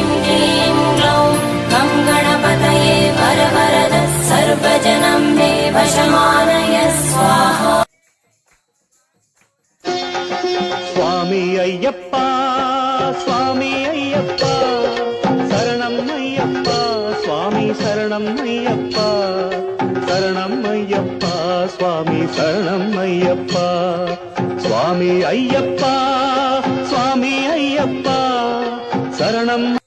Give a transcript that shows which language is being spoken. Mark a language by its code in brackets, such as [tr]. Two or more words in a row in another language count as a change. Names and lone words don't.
[sa] क्लीं ग्लौं गं गणपतये वरवरद सर्वजनं मे वशमानय स्वाहा [te] స్వామి అయ్యప్ప స్వామి అయ్యప్ప శరణం అయ్యప్ప స్వామి శరణం అయ్యప్ప శరణం అయ్యప్ప స్వామి శరణం అయ్యప్ప స్వామి అయ్యప్ప స్వామి అయ్యప్ప శరణం